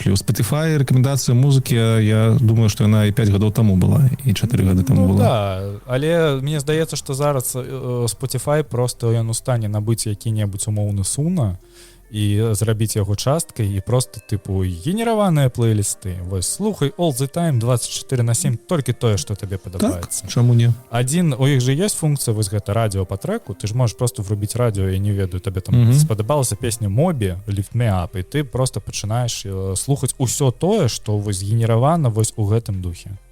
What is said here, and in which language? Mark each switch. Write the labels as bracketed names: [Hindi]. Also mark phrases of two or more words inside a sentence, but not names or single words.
[Belarusian] У Spotify рэкамендацыя музыкі, я думаю, што яна і 5 гадоў таму была, і 4 гады таму была. Да, але мне здаецца, што зараз Spotify просто ён у стане набыць які-небудзь умоўны Суна і зрабіць яго часткай і просто тыпу генераваныя плейлісты. Вось слухай [English] all the time [Belarusian] 24/7 толькі тое, што табе падабаецца. Так, чаму не? У іх жа ёсць функцыя вось гэта радыё па трэку, ты ж можаш просто врубіць радыё, я не ведаю, табе там спадабалася песня Мобі Lift Me Up, і ты просто пачынаеш слухаць усё тое, што вось генеравана вось у гэтым духе.